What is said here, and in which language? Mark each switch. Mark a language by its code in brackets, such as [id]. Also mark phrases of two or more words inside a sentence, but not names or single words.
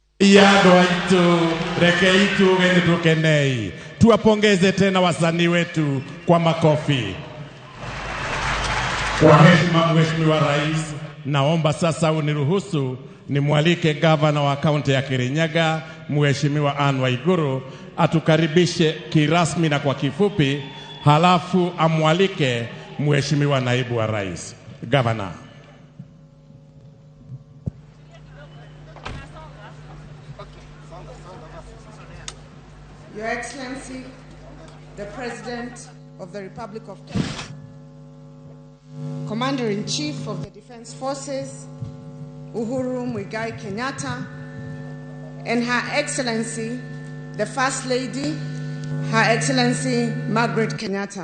[ki] Iado aitu, reke itu geni tukenei. [sw] Tuwapongeze tena wasanii wetu kwa makofi. Kwa heshima Mheshimiwa Rais, naomba sasa uniruhusu nimwalike gavana wa kaunti ya Kirinyaga, Mheshimiwa Anne Waiguru, atukaribishe kirasmi na kwa kifupi, halafu amwalike Mheshimiwa naibu wa Rais. Gavana. [en] Your Excellency, the President of the Republic of Kenya, Commander-in-Chief of the Defense Forces, Uhuru Muigai Kenyatta, and Her Excellency, the First Lady, Her Excellency Margaret Kenyatta.